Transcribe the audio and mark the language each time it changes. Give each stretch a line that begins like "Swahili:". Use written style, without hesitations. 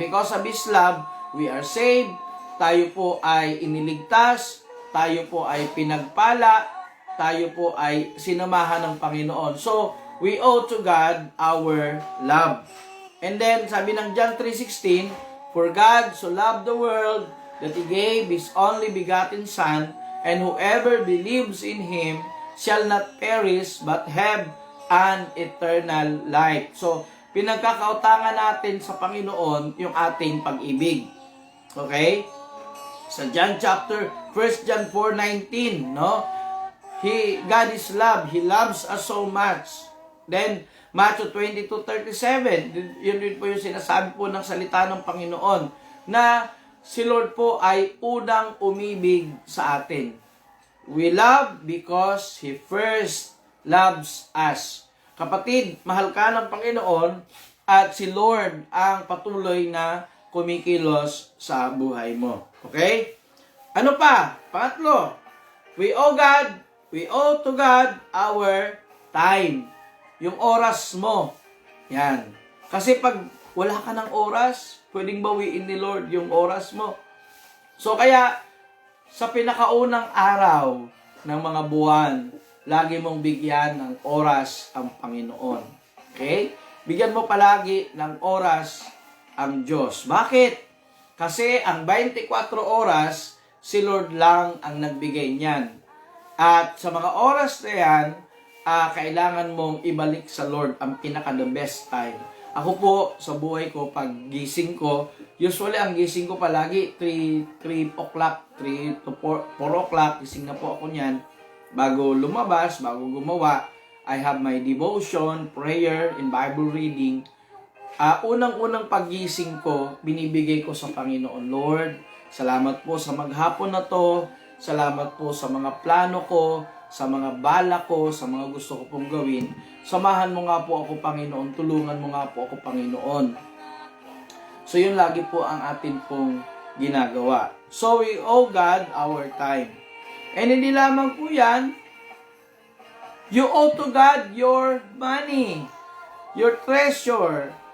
English: Because of His love, we are saved.
Filipino: Tayo po ay iniligtas. Tayo po ay pinagpala. Tayo po ay sinamahan ng Panginoon.
English: So, we owe to God our love. And then,
Filipino: sabi ng
English: John 3:16, for God so loved the world that He gave His only begotten Son, and whoever believes in Him shall not perish but have an eternal life.
Filipino: So, pinagkakautangan natin sa Panginoon yung ating pag-ibig. Okay?
English: Sa John chapter, 1 John 4:19, no? God is love. He loves us so much. Then,
Filipino: Matthew 22:37, yun din po yung sinasabi po ng salita ng Panginoon, na si Lord po ay unang umibig sa atin.
English: We love because He first loves us.
Filipino: Kapatid, mahal ka ng Panginoon at si Lord ang patuloy na kumikilos sa buhay mo. Okay? Ano pa? Pangatlo,
English: we owe to God our time.
Filipino: Yung oras mo. Yan. Kasi pag wala ka ng oras, pwedeng bawiin ni Lord yung oras mo. So kaya, sa pinakaunang araw, ng mga buwan, lagi mong bigyan ng oras ang Panginoon. Okay? Bigyan mo palagi ng oras ang Diyos. Bakit? Kasi ang 24 oras, si Lord lang ang nagbigay niyan. At sa mga oras na yan, kailangan mong ibalik sa Lord ang pinaka-the best time. Ako po, sa buhay ko, pag gising ko, usually ang gising ko palagi, 3 o'clock, 3 to 4 o'clock, gising na po ako niyan. Bago lumabas, bago gumawa,
English: I have my devotion, prayer, and Bible reading.
Filipino: Unang-unang paggising ko, binibigay ko sa Panginoon. Lord, salamat po sa maghapon na to. Salamat po sa mga plano ko, sa mga bala ko, sa mga gusto ko pong gawin. Samahan mo nga po ako, Panginoon. Tulungan mo nga po ako, Panginoon. So, yun lagi po ang atin pong ginagawa.
English: So, we owe God our time. And
Filipino: hindi lamang po yan,
English: you owe to God your money, your treasure.